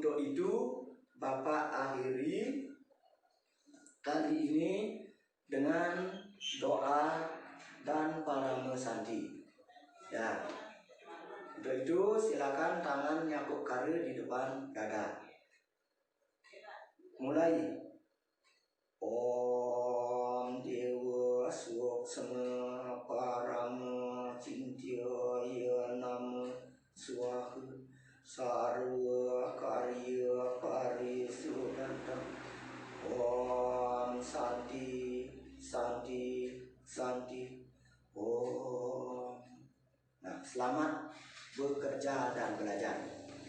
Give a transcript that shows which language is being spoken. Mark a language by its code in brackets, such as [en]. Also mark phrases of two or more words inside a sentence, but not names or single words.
[id] Untuk itu Bapak akhiri kali ini dengan doa dan parame santi. Ya. Untuk itu silakan tangan nyakuk kari di depan dada. Mulai. [sa] Om Dewa Suksma Parama Cintya Nama Swaha Sarwa Karya Parisudanta. Om Santi Santi Santi. Om. [id] Nah, selamat bekerja dan belajar.